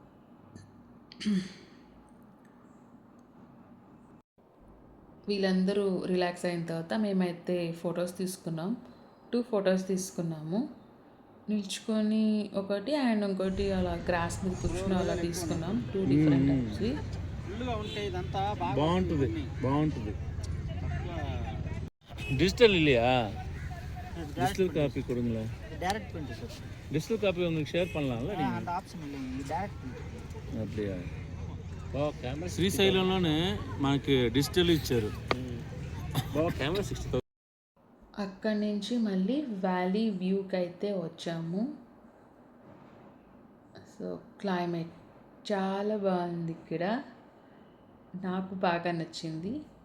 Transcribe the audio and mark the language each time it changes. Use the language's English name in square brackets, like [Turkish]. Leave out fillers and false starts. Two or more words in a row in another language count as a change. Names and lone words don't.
[Telugu] వీళ్ళందరూ రిలాక్స్ అయిన తర్వాత మేమైతే ఫొటోస్ తీసుకున్నాం. 2 ఫొటోస్ తీసుకున్నాము. నిల్చుకొని ఒకటి అండ్ ఇంకోటి అలా గ్రాస్ మీద కూర్చుని అలా తీసుకున్నాం. [English] 2 different types. [Telugu] బాగుంటుంది, బాగుంటుంది. [Tamil] டிஜிட்டல் இல்லையா? [English] digital copy [Tamil] கொடுங்களேன். [English] direct print sir. digital copy [Tamil] உங்களுக்கு ஷேர் பண்ணலாம்ல நீங்க? அந்த ఆప్షన్ இல்லைங்க, [English] direct print. [Tamil] அப்படியா? [Telugu] శ్రీశైలంలోనే మనకి డిజిటల్ ఇచ్చారు. కెమెరా 60,000. అక్కడి నుంచి మళ్ళీ [English] valley view [Telugu] అయితే వచ్చాము. [English] so climate [Telugu] చాలా బాగుంది ఇక్కడ, నాకు బాగా నచ్చింది.